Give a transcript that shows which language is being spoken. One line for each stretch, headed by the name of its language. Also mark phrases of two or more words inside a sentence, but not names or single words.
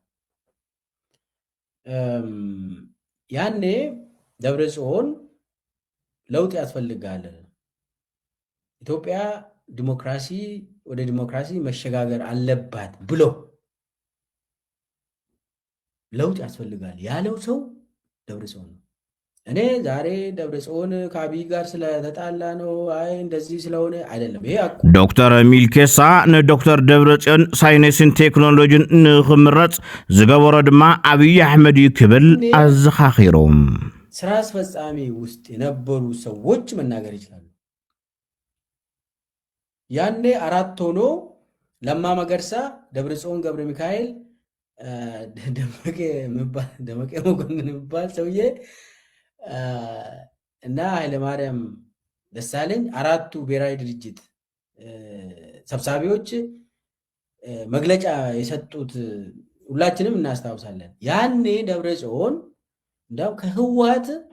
Amharic: ያኔ ደብረጽዮን ለውጥ ያስፈልጋል ኢትዮጵያ ዲሞክራሲ ወደ ዲሞክራሲ መሸጋገር አለባት ብሎ ለውጥ ያስፈልጋል ያለው ሰው ደብረጽዮን ነው። እኔ ዛሬ ደብረጽዮን ከአብይ ጋር ስለተጣላ ነው አይ እንደዚህ ስለሆነ አይደለም። ይሄ
Tigrinya: ዶክተር ሚልኬሳ ንዶክተር ደብረጽዮን ሳይንስን ቴክኖሎጂን ንኽምረጽ ዝገበሮ ድማ አብይ አሕመድ ክብል አዘኻኺሮም
Amharic: ስራ አስፈጻሚ ውስጥ የነበሩ ሰዎች መናገር ይችላሉ። ያኔ አራት ሆኖ ለማ መገርሳ፣ ደብረጽዮን ገብረ ሚካኤል፣ ደመቀ መኮንን የሚባል ሰውዬ እና ኃይለማርያም ደሳለኝ አራቱ ብሔራዊ ድርጅት ሰብሳቢዎች መግለጫ የሰጡት ሁላችንም እናስታውሳለን። ያኔ ደብረጽዮን እንዳው ከህወሓት